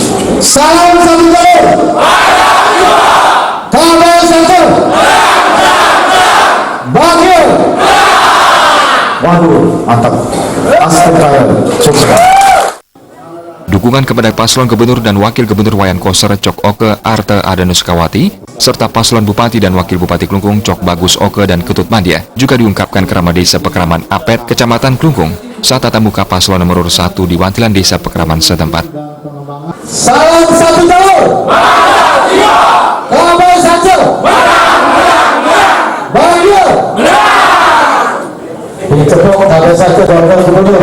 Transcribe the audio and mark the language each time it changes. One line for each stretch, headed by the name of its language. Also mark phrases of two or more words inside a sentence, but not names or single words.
Indonesian: Salam satu jalur. Kabar satu. Bagia. Waduh, mantap. Astagfirullah. Sukses. Dukungan kepada Paslon Gubernur dan Wakil Gubernur Wayan Koster Cooke Arta Ardana Sukawati serta Paslon Bupati dan Wakil Bupati Klungkung Cok Bagus Oka dan Ketut Mandia juga diungkapkan Krama Desa Pekraman Apet Kecamatan Klungkung saat tatap muka Paslon nomor 1 di Wantilan Desa Pekraman setempat. Salam satu jalur. Kabar satu. Bahagia. Ini tepuk kabar satu Bapak Gubernur.